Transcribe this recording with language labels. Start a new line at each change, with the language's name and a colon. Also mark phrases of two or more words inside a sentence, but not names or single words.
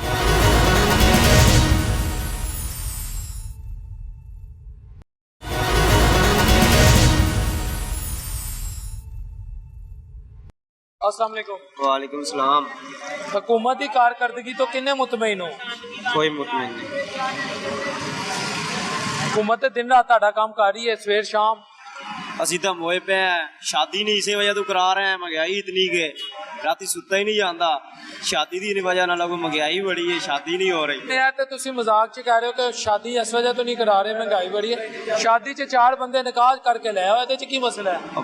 Arabic: السلام عليكم. وعليكم السلام.
Punjabi: ਹਕੂਮਤੀ ਕਾਰਕਰਦਗੀ ਤੋਂ ਕਿੰਨੇ ਮੁਤਮਈਨ ਹੋ? ਕੋਈ ਮੁਤਮਈਨ ਨਹੀਂ। ਹਕੂਮਤ ਦਿਨ ਰਾਤ ਤੁਹਾਡਾ ਕੰਮ ਕਰ ਰਹੀ ਹੈ, ਸਵੇਰ ਸ਼ਾਮ। ਅਸੀਂ ਤਾਂ ਮੋਏ ਪਏ ਆ, ਸ਼ਾਦੀ ਨਹੀਂ ਇਸੇ ਵਜ੍ਹਾ ਤੋਂ ਕਰਾ ਰਹੇ ਆ, ਮਹਿੰਗਾਈ ਇਤਨੀ ਕਿ ਰਾਤੀ ਸੁੱਤਾ ਹੀ ਨਹੀਂ ਜਾਂਦਾ। ਸ਼ਾਦੀ ਦੀ ਵਜ੍ਹਾ ਨਾਲ ਕੋਈ ਮਹਿੰਗਾਈ ਬੜੀ ਹੈ, ਸ਼ਾਦੀ ਨਹੀਂ ਹੋ ਰਹੀ। ਇਹ ਤੇ ਤੁਸੀਂ ਮਜ਼ਾਕ 'ਚ ਕਹਿ ਰਹੇ ਹੋ ਕਿ ਸ਼ਾਦੀ ਇਸ ਵਜ੍ਹਾ ਤੋਂ ਨਹੀਂ ਕਰਾ ਰਹੇ, ਮਹਿੰਗਾਈ ਬੜੀ ਹੈ। ਸ਼ਾਦੀ 'ਚ 4 ਬੰਦੇ ਨਿਕਾਹ ਕਰਕੇ ਲੈ ਆਓ, ਇਹਦੇ 'ਚ ਕੀ ਮਸਲਾ ਹੈ?